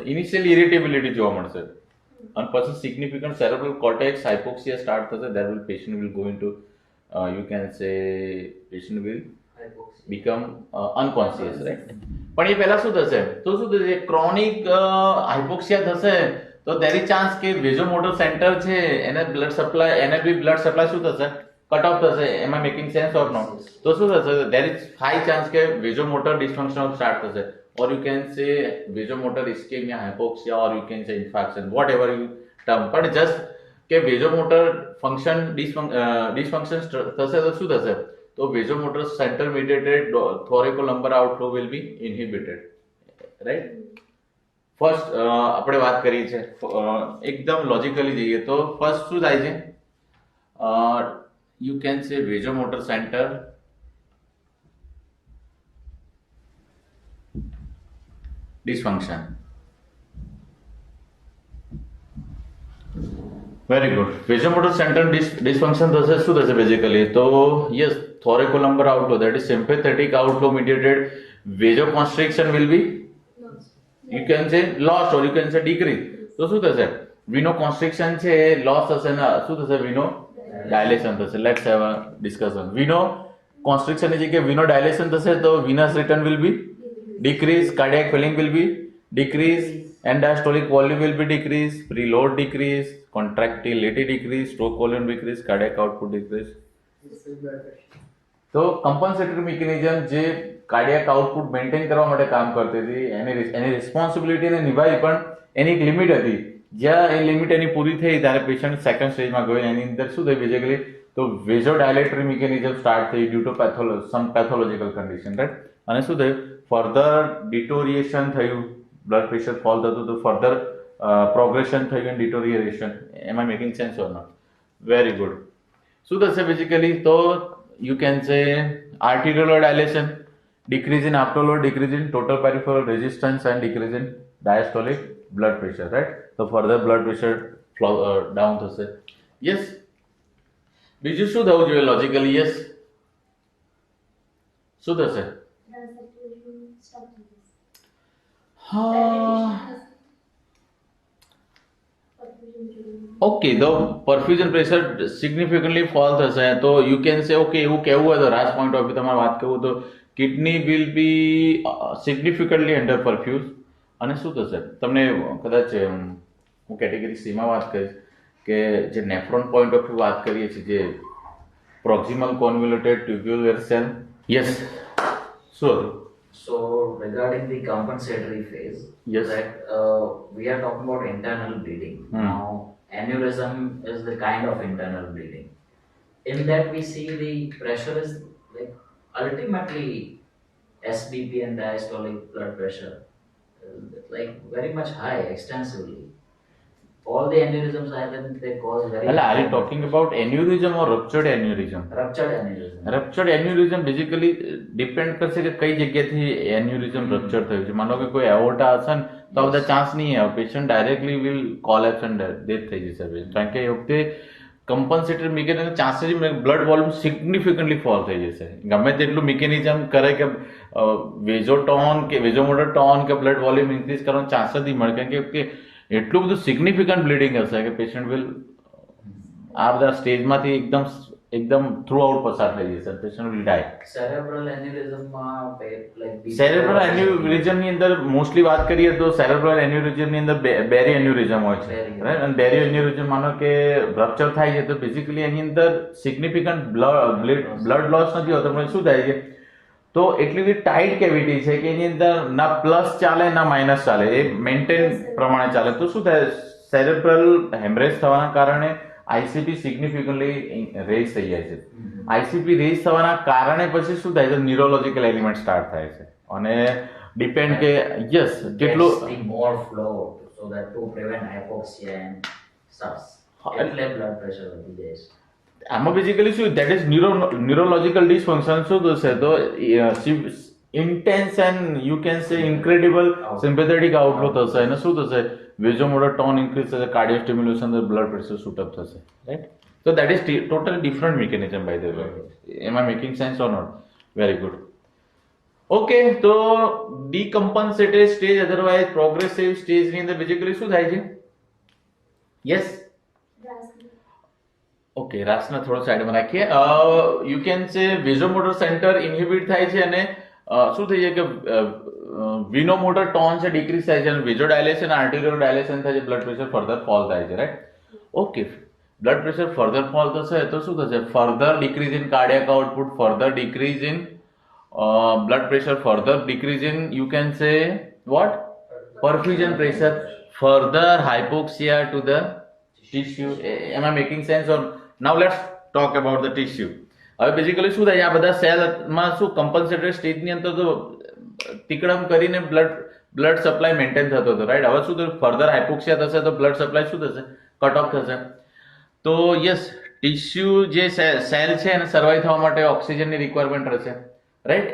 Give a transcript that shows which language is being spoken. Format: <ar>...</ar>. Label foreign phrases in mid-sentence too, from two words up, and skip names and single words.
<en>Initially irritability</en> <gu>જોવા મળશે, અને પછી</gu> <en>significant cerebral cortex hypoxia start થશે. There will patient will go into you can say patient will become unconscious, right?</en> <gu>પણ એ પહેલા શું થશે, તો શું થશે,</gu> <en>chronic hypoxia</en> <gu>થશે તો</gu> <en>there is chance</en> <gu>કે</gu> <en>vasomotor center</en> <gu>છે એને</gu> <en>blood supply</en> <gu>શું થશે,</gu> <en>cut off</en> <gu>થશે.</gu> <en>Am I making sense or no?</en> <gu>તો શું થશે,</gu> <en>there is high chance કે vasomotor dysfunction start થશે, or you can say vasomotor ischemia, hypoxia, or you can say infarction, whatever you term. But just કે vasomotor function dysfunction</en> <gu>થશે તો શું થશે, તો</gu> <en>vasomotor center mediated thoracolumbar outflow will be inhibited, right?</en> <gu>ફર્સ્ટ આપણે વાત કરી છે એકદમ લોજિકલી જઈએ તો ફર્સ્ટ શું થાય છે,</gu> <en>you can say vasomotor center dysfunction. Very good. Vasomotor center dysfunction</en> <gu>થશે, શું થશે</gu> <en>બેઝિકલી? તો yes, thoracolumbar outflow, that is sympathetic outflow mediated vasoconstriction will be, you can say, lost, or you can say decrease.</en> <gu>તો શું થશે,</gu> <en>veno constriction</en> <gu>છે એ લોસ થશે ને શું થશે,</gu> <en>veno dilation</en> <gu>થશે.</gu> <en>Let's have a discussion. veno constriction</en> <gu>ની જગ્યાએ</gu> <en>veno dilation</en> <gu>થશે તો</gu> <en>venous return will be decrease, cardiac filling will be decrease, and diastolic volume will be decrease, preload decrease, contractility decrease, stroke volume decrease, cardiac output decrease.</en> <gu>તો</gu> <en>compensatory mechanism</en> <gu>જે</gu> <en>cardiac output maintain</en> <gu>કરવા માટે કામ કરતી હતી એની રિસ્પોન્સિબિલિટીને નિભાવી, પણ એની એક લિમિટ હતી. જ્યાં એ લિમિટ એની પૂરી થઈ ત્યારે પેશન્ટ સેકન્ડ સ્ટેજમાં ગયો. એની અંદર શું થયું બેઝિકલી, તો</gu> <en>vasodilatory mechanism start</en> <gu>થઈ</gu> <en>due to some pathological condition, right?</en> <gu>અને શું થયું,</gu> <en>further deterioration</en> <gu>થયું,</gu> <en>blood pressure fall</en> <gu>થતું, તો</gu> <en>further progression</en> <gu>થયું</gu> <en>and deterioration. Am I making sense or not? Very good.</en> <gu>શું થશે</gu> <en>બેઝિકલી,</en> <gu>તો</gu> <en>you can say arterial dilation, decrease in afterload, decrease in total peripheral resistance, and decrease in diastolic blood pressure, right? So further blood pressure down થશે.</en> <gu>Yes. બીજું શું થવું જોઈએ લોજિકલી? યસ, શું થશે?</gu> <en>The circulation stop changes.</en> <gu>હા,</gu> <en>Perfusion during Okay, the perfusion pressure significantly fall થશે.</en> <gu>તો</gu> <en>you can say okay,</en> <gu>એવું કહેવું હોય તો રાજ</gu> <en>point of view</en> <gu>તમારે વાત કરવું તો</gu> <en>kidney will be significantly under perfuse.</en> <gu>અને શું થશે તમને કદાચ હું કેટેગરી સીમાં વાત કરીશ કે જે નેફ્રોન</gu> <en>point of view</en> <gu>વાત કરીએ છીએ, જે</gu> <en>proximal convoluted tubular cell.</en> <gu>યસ, શું હતું?</gu> <en>So regarding the compensatory phase, Yes. that we are talking about internal bleeding. Hmm. Now, aneurysm is the kind of internal bleeding. In that we see the pressure is like ultimately SBP and diastolic blood pressure, like very much high extensively. All the aneurysms I think they cause very. એટલે are you high ટોકિંગ blood about aneurysm or ruptured aneurysm? pressure. Ruptured aneurysm. ruptured aneurysm basically depend</en> <gu>કરશે કે કઈ જગ્યાથી એન્યુરિઝમ રપ્ચર થયું છે. માનો કે કોઈ એવોર્ટા હશે ને તો આ બધા ચાન્સ નહીં આવે,</gu> <en>patient directly will collapse and death</en> <gu>થઈ જશે patient. કારણ કે એ વખતે</gu> <en>compensatory mechanism chances blood volume significantly fall</en> <gu>થઈ જશે. ગમે તેટલું મિકેનિઝમ કરે કે વેઝોટોન કે</gu> <en>vasomotor tone</en> <gu>કે</gu> <en>blood volume increase</en> <gu>કરવાનો ચાન્સ જ નહીં મળે. કારણ કે એટલું બધું</gu> <en>significant bleeding</en> <gu>હશે કે</gu> <en>patient will</en> <gu>આ બધા સ્ટેજમાંથી એકદમ એકદમ</gu> <en>through out</en> <gu>પસાર થઈ જશે.</gu> <en>patient will die. Cerebral aneurysm like cerebral aneurysm</en> <gu>ની અંદર મોસ્ટલી વાત કરીએ તો</gu> <en>cerebral aneurysm</en> <gu>ની અંદર</gu> <en>berry aneurysm</en> <gu>હોય છે,</gu> <en>Berry.</en> <gu>રાઈટ? અને</gu> <en>berry aneurysm</en> <gu>માનો કે રપ્ચર થાય છે તો બેઝિકલી એની અંદર</gu> <en>significant blood loss</en> <gu>નથી હોતો, પણ શું થાય છે તો એટલી બધી</gu> <en>tight cavity</en> <gu>છે કે એની અંદર ના પ્લસ ચાલે ના માઇનસ ચાલે, એ મેન્ટેન પ્રમાણે ચાલે. તો શું થાય, સેરેબ્રલ હેમરેજ થવાના કારણે</gu> <en>ICP significantly raise</en> <gu>થઈ જાય છે.</gu> <en>ICP raise</en> <gu>થવાના કારણે પછી શું થાય છે,</gu> <en>neurological element start</en> <gu>થાય છે. અને ડિપેન્ડ કે યસ કેટલું</gu> <en>gets the more flow so that to prevent hypoxia and stuff.</en> <gu>એટલે</gu> <en>blood pressure</en> <gu>વધી જાય છે.</gu> <en>આમાં બેઝિકલી શું that is neurological dysfunction.</en> <gu>શું થશે તો</gu> <en>intense and you can say incredible sympathetic outflow થશે.</en> <gu>અને શું થશે,</gu> <en>vasomotor tone increase</en> <gu>થશે,</gu> <en>cardio stimulation, blood pressure shoot up</en> <gu>થશે, રાઈટ?</gu> <en>So that is totally different mechanism by the way. Am I making sense or not? Very good. Okay, તો decompensated stage otherwise progressive stage</en> <gu>ની અંદર</gu> <en>basically</en> <gu>શું થાય છે? Yes. ઓકે, રાસના થોડો સાઈડમાં રાખીએ.</gu> <en>you can say vasomotor center inhibit</en> <gu>થાય છે અને શું થઈ જાય કે</gu> <en>venomotor tone</en> <gu>છે ડિક્રીઝ થાય છે અને</gu> <en>vaso dilation arterial dilation</en> <gu>થાય છે,</gu> <en>blood pressure further fall</en> <gu>થાય છે, રાઈટ?</gu> <en>Okay, blood pressure further fall</en> <gu>થશે તો શું થશે,</gu> <en>further decrease in cardiac output, further decrease in blood pressure, further decrease in you can say what perfusion pressure, further hypoxia to the tissue. Am I making sense? Or now let's talk about the tissue.</en> <gu>હવે બેઝિકલી શું થાય, આ બધા સેલમાં શું</gu> <en>compensated stage</en> <gu>અંદર તો ટીકડમ કરીને</gu> <en>blood supply maintain</en> <gu>થતો હતો, રાઈટ? હવે શું થયું,</gu> <en>further hypoxia</en> <gu>થશે તો</gu> <en>blood supply</en> <gu>શું થશે,</gu> <en>cut off</en> <gu>થશે. તો યસ, ટિશ્યુ જે સેલ છે એને સર્વાઈવ થવા માટે</gu> <en>oxygen requirement</en> <gu>રહેશે, રાઈટ?</gu>